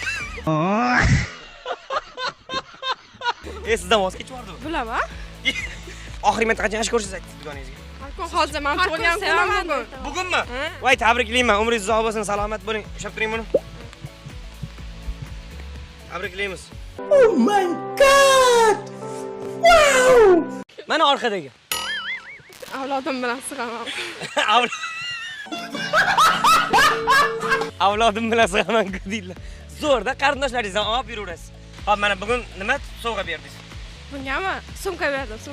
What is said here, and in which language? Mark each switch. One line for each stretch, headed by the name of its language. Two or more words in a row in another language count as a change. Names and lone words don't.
Uzbek: Sizdan voz kechib yordimi? Bilaman. Oxirgi marta qancha yaxshi ko'rsangiz aytdingiz dugonangizga. Hozir men tug'ilgan kunim bugun. Bugunmi? Voy, tabriklayman. Umringiz uzoq bo'lsin, salomat bo'ling. Ushlab turing buni. Tabriklaymiz.
English: Oh my god! Wow!
Uzbek: Mana orqadagi. Avlodim bilan sig'aman. Avlodim bilan sig'aman deydilar. Zo'rda qarindoshlaringizdan olib yuraverasiz. Hop, mana bugun nima sovg'a berdingiz? Bungami? Sumka berdim, sumka.